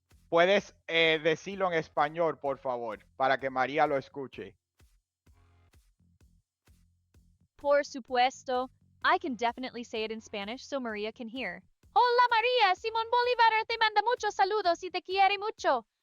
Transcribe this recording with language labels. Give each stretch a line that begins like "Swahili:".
Spanish: Puedes decirlo en español, por favor, para que María lo escuche. Por supuesto.
English: I can definitely say it in Spanish so Maria can hear.
Spanish: Hola Maria, Simon Bolivar te manda muchos saludos y te quiere mucho.